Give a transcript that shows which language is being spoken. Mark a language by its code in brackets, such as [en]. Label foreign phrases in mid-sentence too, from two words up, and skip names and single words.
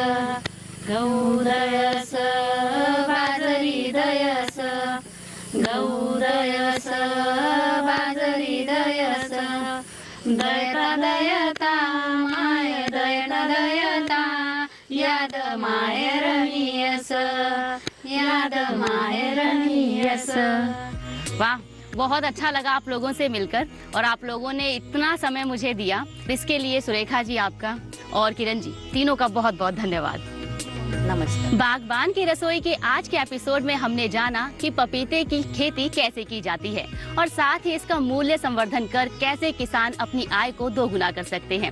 [hi] गौदयस बाजरी दयस, गौदयस बाजरी दयस, दयता दयता माय, दयता दयता याद मायरणीयस, याद मायरणीयस। वाह, बहुत अच्छा लगा आप लोगों से मिलकर और आप लोगों ने इतना समय मुझे दिया, इसके लिए सुरेखा जी आपका और किरण जी तीनों का बहुत बहुत धन्यवाद। नमस्कार। बागबान की रसोई के आज के एपिसोड में हमने जाना कि पपीते की खेती कैसे की जाती है और साथ ही इसका मूल्य संवर्धन कर कैसे किसान अपनी आय को दोगुना कर सकते हैं।